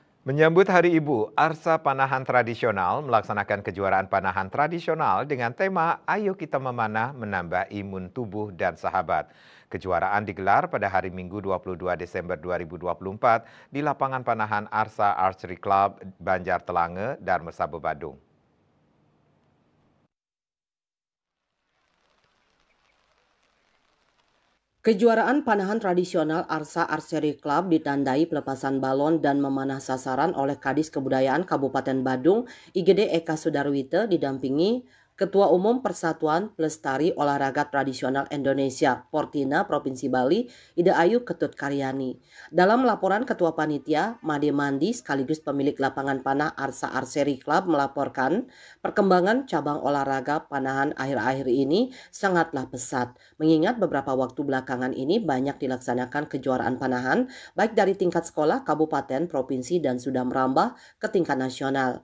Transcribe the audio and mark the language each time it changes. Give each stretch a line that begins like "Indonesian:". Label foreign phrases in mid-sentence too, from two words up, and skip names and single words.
Indonesian: Menyambut Hari Ibu, Arsa Panahan Tradisional melaksanakan kejuaraan panahan tradisional dengan tema Ayo Kita Memanah Menambah Imun Tubuh dan Sahabat. Kejuaraan digelar pada hari Minggu 22 Desember 2024 di lapangan panahan Arsa Archery Club Banjar Telange, Darmesabo, Badung. Kejuaraan panahan tradisional Arsa Archery Club ditandai pelepasan balon dan memanah sasaran oleh Kadis Kebudayaan Kabupaten Badung, IGD Eka Sudarwite didampingi Ketua Umum Persatuan Pelestari Olahraga Tradisional Indonesia, Portina Provinsi Bali, Ida Ayu Ketut Karyani. Dalam laporan Ketua Panitia, Made Mandi sekaligus pemilik lapangan panah Arsa Archery Club melaporkan perkembangan cabang olahraga panahan akhir-akhir ini sangatlah pesat, mengingat beberapa waktu belakangan ini banyak dilaksanakan kejuaraan panahan baik dari tingkat sekolah, kabupaten, provinsi, dan sudah merambah ke tingkat nasional.